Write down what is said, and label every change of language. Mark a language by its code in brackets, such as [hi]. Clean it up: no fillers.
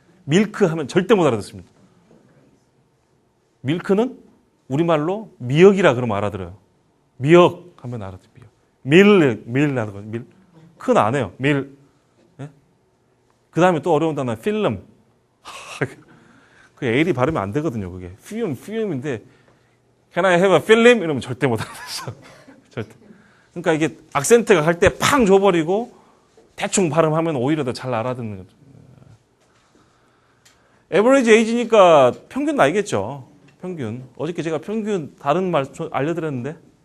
[ko] 밀크 하면 절대 못 알아듣습니다. 밀크는 우리말로 미역이라 그러면 알아들어요. 미역 하면 알아듣어요. 밀 하는 밀. 큰 안 해요. 밀. 예? 그 다음에 또 어려운 단어는 필름. 그 L이 발음이 안 되거든요. 그게. [en] 필름인데 Can I have a film? [ko] 이러면 절대 못 알아듣어. 절대. 그러니까 이게 악센트가 갈 때 팡 줘버리고 대충 발음하면 오히려 더 잘 알아듣는 거죠. average age니까 평균 나이겠죠. 평균. 어저께 제가 평균 다른 말 알려드렸는데.